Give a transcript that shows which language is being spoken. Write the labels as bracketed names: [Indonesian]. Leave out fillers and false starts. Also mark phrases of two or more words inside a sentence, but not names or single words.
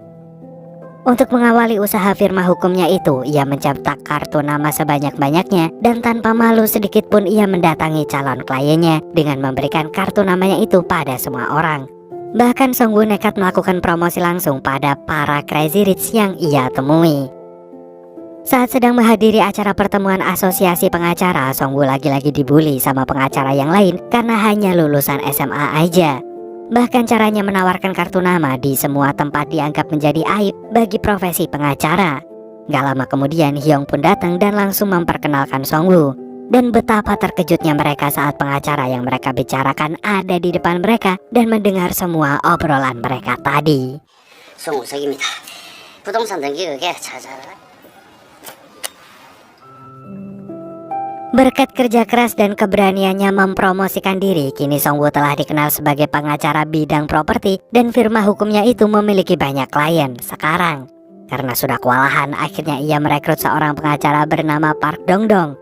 [Indonesian] Untuk mengawali usaha firma hukumnya itu, ia mencetak kartu nama sebanyak-banyaknya dan tanpa malu sedikit pun ia mendatangi calon kliennya dengan memberikan kartu namanya itu pada semua orang. Bahkan Song-woo nekat melakukan promosi langsung pada para [English] crazy rich [Indonesian] yang ia temui. Saat sedang menghadiri acara pertemuan asosiasi pengacara, Song-woo lagi-lagi dibully sama pengacara yang lain karena hanya lulusan SMA aja. Bahkan caranya menawarkan kartu nama di semua tempat dianggap menjadi aib bagi profesi pengacara. Gak lama kemudian Hyung pun datang dan langsung memperkenalkan Song-woo. Dan betapa terkejutnya mereka saat pengacara yang mereka bicarakan ada di depan mereka dan mendengar semua obrolan mereka tadi. [Korean] 송우석입니다. 부동산 등기 의뢰 찾아라. [Indonesian] Berkat kerja keras dan keberaniannya mempromosikan diri, kini Song-woo telah dikenal sebagai pengacara bidang properti dan firma hukumnya itu memiliki banyak klien sekarang. Karena sudah kewalahan, akhirnya ia merekrut seorang pengacara bernama Park Dong-dong.